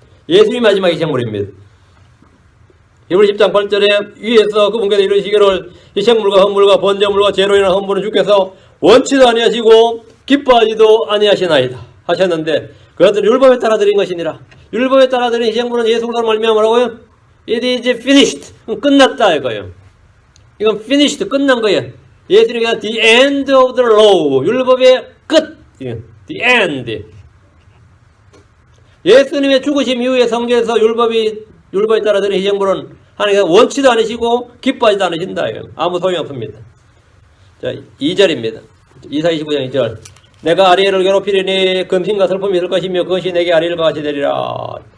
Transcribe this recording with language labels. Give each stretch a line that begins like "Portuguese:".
Korean: 예수님이 마지막 희생물입니다. 히브리 10장 8절에 위에서 그분께서 이르시기를 희생물과 헌물과 번제물과 죄로 인한 헌물은 주께서 원치도 아니하시고 기뻐하지도 아니하시나이다 하셨는데 그것들은 율법에 따라 드린 것이니라. 율법에 따라 드린 희생분은 예수 그리스도로 말미암아 뭐라고요?
English: It is finished.
Korean: 끝났다 이거예요. 이건 finished 끝난 거예요.
English: 예수님이 the end of the law.
Korean: 율법의 끝.
English: The end.
Korean: 예수님의 죽으심 이후에 성경에서 율법에 따라 드린 희생분은 하나님께서 원치도 않으시고 기뻐하지도 않으신다. 아무 소용이 없습니다. 자, 2절입니다. 이사 29장 2절. 내가 아리엘을 괴롭히리니 금신과 슬픔이 있을 것이며 그것이 내게 아리엘과 같이 되리라.